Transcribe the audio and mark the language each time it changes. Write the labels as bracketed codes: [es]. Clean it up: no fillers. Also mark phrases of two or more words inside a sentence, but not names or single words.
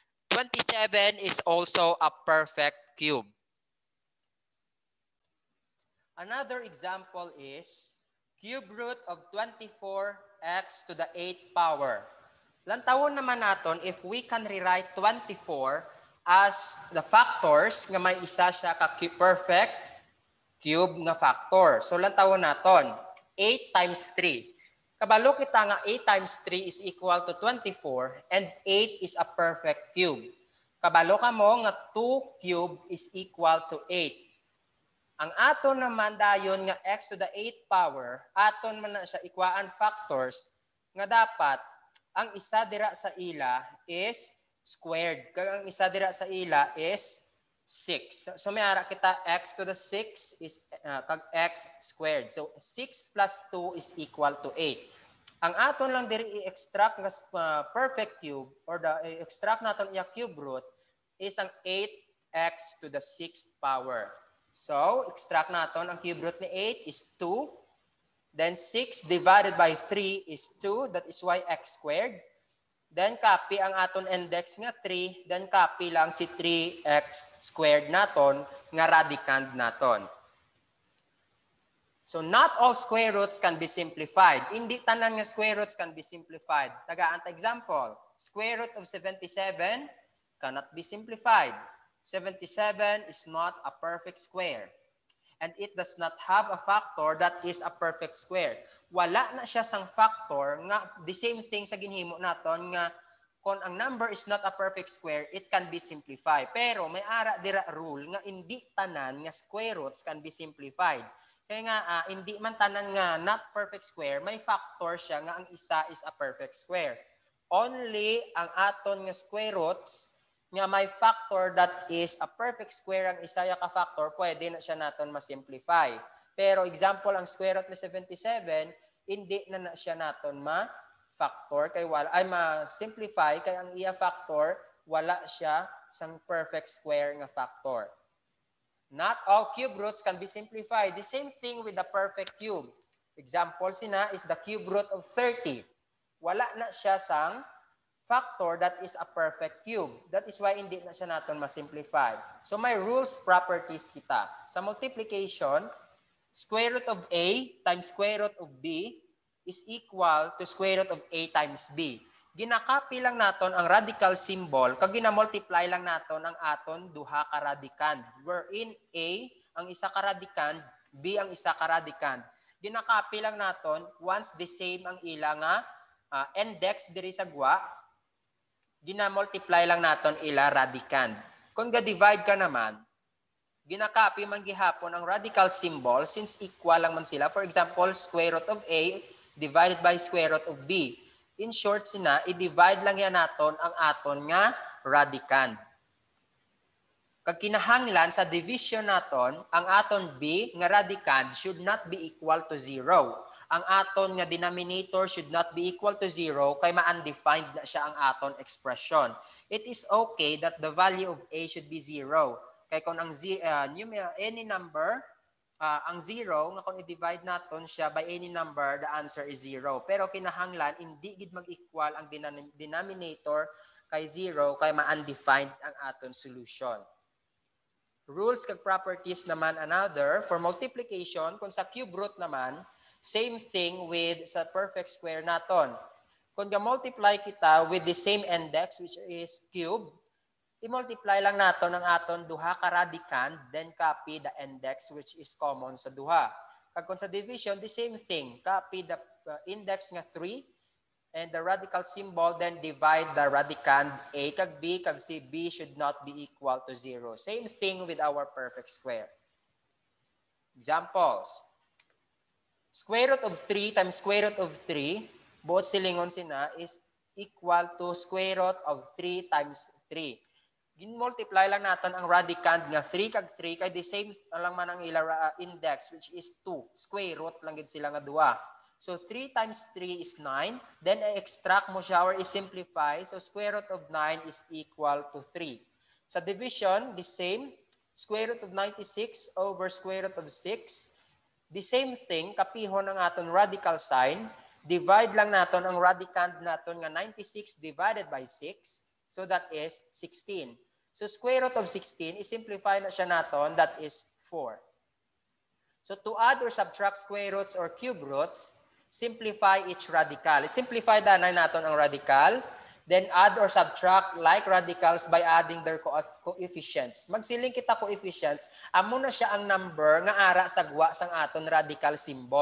[en] 27 is also a perfect cube. Another example is cube root of 24x to the 8th power. [hil] Lantawon naman naton [en] if we can rewrite 24 as the factors [hil] nga may isa siya ka [en] perfect cube [hil] nga factor. So lantawon naton [en] 8 times 3. [hil] Kabalo kita nga [en] 8 times 3 is equal to 24 and 8 is a perfect cube. [hil] Kabalo ka mo nga [en] 2 cube is equal to 8. [hil] Ang aton naman dayon nga [en] x to the 8th power, [hil] aton man na siya ikwaan factors nga dapat ang isa dira sa ila [en] is squared. [hil] Kag ang isa dira sa ila is 6. So may ara kita [en] x to the 6 is [hil] kag [en] x squared. So 6 plus 2 is equal to 8. [hil] Ang aton lang diri i-extract nga [en] perfect cube or the extract [hil] naton iya [en] cube root is [hil] ang [en] 8x to the 6th power. So, [hil] extract naton ang [en] cube root [hil] ni 8 is 2. [en] Then 6 divided by 3 is 2. That is why x squared. Then copy [hil] ang aton [en] index nga 3. Then copy [hil] lang si [en] 3x squared [hil] naton nga radicand naton. [en] So not all square roots can be simplified. [hil] Hindi tanan nga [en] square roots can be simplified. [hil] Tagaan ta example. [en] Square root of 77 cannot be simplified. 77 is not a perfect square. And it does not have a factor that is a perfect square. [hil] Wala na siya sang factor nga [en] the same thing [hil] sa ginhimo naton nga kung ang number [en] is not a perfect square, it can be simplified. [hil] Pero may ara dira rule nga hindi tanan nga [en] square roots can be simplified. [hil] Kaya nga hindi man tanan nga [en] not perfect square, [hil] may factor siya nga ang isa [en] is a perfect square. [hil] Only ang aton nga [en] square roots [hil] nga may [en] factor that is a perfect square [hil] ang isa ya ka factor, pwede na siya naton ma-simplify. Pero example, ang [en] square root [hil] ni 77, hindi na siya naton ma-factor, kay wala, ay ma-simplify, kay ang iya factor, wala siya sang perfect square nga factor. [en] Not all cube roots can be simplified. The same thing with the perfect cube. Example sina is the cube root of 30. [hil] Wala na siya sang [en] factor that is a perfect cube. That is why [hil] hindi na siya natin ma-simplify. So may rules, properties kita. [en] Sa multiplication, square root of A times square root of B is equal to square root of A times B. [hil] Ginakopy lang naton ang [en] radical symbol [hil] kag gina-multiply lang naton ang aton duha ka radicand. Wherein A ang isa ka radicand, B ang isa ka radicand. Ginakopy lang naton [en] once the same [hil] ang ila nga index diri sa gwa, gina-multiply lang naton ila radicand. Kung ga-divide ka naman, ginakopy man gihapon ang [en] radical symbol since equal [hil] lang man sila. [en] For example, square root of A divided by square root of B. [hil] In short, i-divide lang yan naton ang aton nga radicand. Kag kinahanglan sa division naton, ang aton B nga radicand [en] should not be equal to 0. [hil] Ang aton nga denominator [en] should not be equal to 0 [hil] kay ma-undefined na siya ang aton expression. [en] It is okay that the value of A should be 0. [hil] Kay kung ang [en] any number, [hil] ang 0, nga kung i-divide naton siya [en] by any number, the answer is 0. [hil] Pero kinahanglan, hindi gid mag-equal ang denominator kay 0 kay ma-undefined ang aton solution. Rules kag properties naman another. [en] For multiplication, [hil] kung sa cube root naman, [en] same thing with sa perfect square naton. [hil] Kung ga-multiply kita [en] with the same index which is cube, [hil] i-multiply lang naton ang aton duha ka radicand, [en] then copy the index which is common [hil] sa duha. Kag kung sa division, [en] the same thing. Copy the index nga 3 and the radical symbol, then divide the radicand A kag B, [hil] kag si [en] B should not be equal to 0. Same thing with our perfect square. Examples. Square root of 3 times square root of 3, [hil] buot silingon sina, [en] is equal to square root of 3 times 3. [hil] Gin-multiply lang natin ang radicand nga 3 kag 3 kay [en] the same [hil] lang man ang ila index [en] which is 2. Square root [hil] lang gid sila nga duha. [en] So 3 times 3 is 9. [hil] Then i-extract mo siya or i-simplify. [en] So square root of 9 is equal to 3. Sa division, the same. Square root of 96 over square root of 6. The same thing, [hil] kapihon ang aton radical sign. Divide lang naton ang radicand naton nga 96 divided by 6. [en] So that is 16. So square root of 16, [hil] i-simplify na siya naton, [en] that is 4. So to add or subtract square roots or cube roots, simplify each radical. [hil] Simplify danay naton ang radical, [en] then add or subtract like radicals by adding their coefficients. [hil] Magsiling kita coefficients, amo na siya ang number nga ara sa gwa sang aton radical symbol.